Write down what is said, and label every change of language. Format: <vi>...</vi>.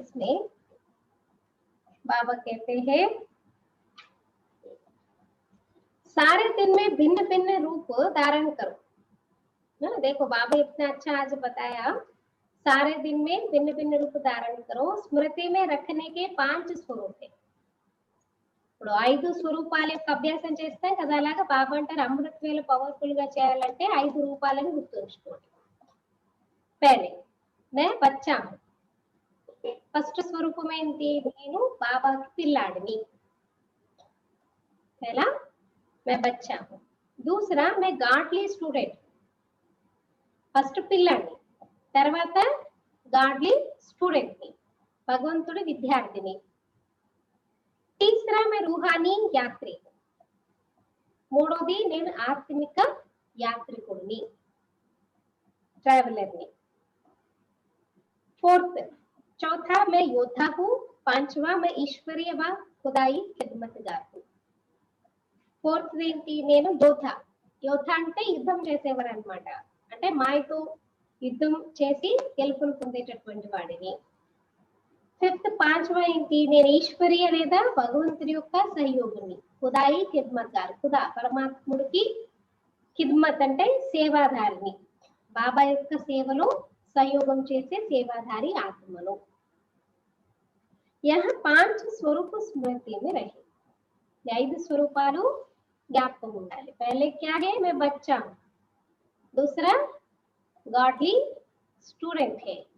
<hi>इसमें बाबा कहते हैं सारे दिन में भिन्न भिन्न रूप धारण करो ना। देखो बाबा इतना अच्छा आज बताया, सारे दिन में भिन्न भिन्न रूप धारण करो। स्मृति में रखने के 5 स्वरूप है।</hi> <te>ఇప్పుడు 5 స్వరూపాల యొక్క అభ్యాసం చేస్తాం కదా, అలాగా బాబా అంటారు అమృత వేళ పవర్ఫుల్ గా చేయాలంటే 5 రూపాలను గుర్తుంచుకోండి।</te> <hi>పहले मैं बच्चा हूं,</hi> <te>ఫస్ట్ స్వరూపం ఏంటి? నేను బాబాకి పిల్లాడిని,</te> <hi>पहला मैं बच्चा हूं। दूसरा मैं गाडली स्टूडेंट,</hi> <te>ఫస్ట్ పిల్లాడిని, తర్వాత గాడ్లీ స్టూడెంట్ ని, భగవంతుడి విద్యార్థిని।</te> <hi>तीसरा मैं रूहानी यात्री,</hi> <te>మూడోది నేను ఆత్మిక యాత్రికుడిని, ट्रैवलर ని।</te> <hi>फोर्थ चौथा मैं योद्धा हूँ। पांचवा मैं ईश्वरीय व खुदाई खिदमतगार हूँ।</hi> <te>फोर्थ ఏంటి? నేను యోధ। యోధ అంటే యుద్ధం చేసేవారు అన్నమాట, అంటే మాయతో యుద్ధం చేసి గెలుపును పొందేటటువంటి వాడిని। ఫిఫ్త్ పాంచవా ఏంటి? నేను ఈశ్వరీయ లేదా భగవంతుడి యొక్క సహయోగిని, ఖుదాయి ఖిద్మత్గార్, ఖుదా పరమాత్ముడికి ఖిద్మత్ అంటే సేవాదారిని, బాబా యొక్క సేవలో సహయోగం చేసే సేవాదారి ఆత్మను।</te> <hi>यह 5 स्वरूप स्मृति में रहे,</hi> <te>5 स्वरूपाలు జ్ఞాపకం ఉండాలి।</te> <hi>पहले क्या है? मैं बच्चा हूँ। दूसरा गॉडली स्टूडेंट है।</hi>